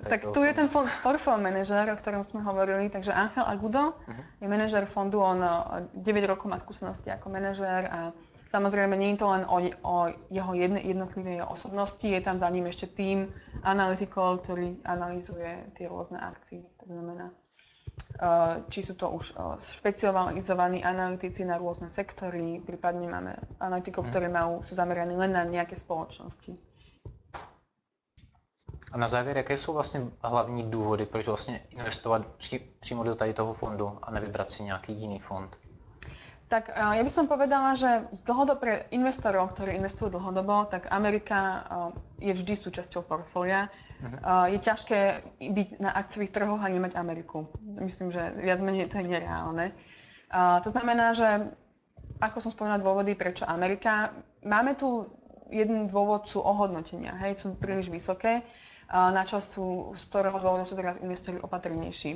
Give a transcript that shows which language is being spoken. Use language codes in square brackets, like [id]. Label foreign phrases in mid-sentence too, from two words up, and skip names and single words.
[sk] Tak tu je ten portfólio manažer, o ktorom sme hovorili. Takže Ángel Agudo je manažer fondu, on 9 rokov má skúsenosti ako manažer a samozrejme nie je to len o jeho jednotlivej osobnosti, je tam za ním ešte tím analytikov, ktorý analyzuje tie rôzne akcie. To znamená, či sú to už špecializovaní analytici na rôzne sektory, prípadne máme analytikov, ktorí sú zameraní len na nejaké spoločnosti. [cs] A na závěr, jaké jsou vlastně hlavní důvody, proč vlastně investovat přímo do tady toho fondu a nevybrat si nějaký jiný fond? [sk] Tak ja by som povedala, že pre investorov, ktorí investujú dlhodobo, tak Amerika je vždy súčasťou portfólia. Je ťažké byť na akciových trhoch a nemať Ameriku. Myslím, že viac menej to je nereálne. To znamená, že ako som spomínala dôvody, prečo Amerika, máme tu jeden dôvod sú ohodnotenia, sú príliš vysoké, na čo sú z ktorého dôvodu sú teraz investori opatrnejší.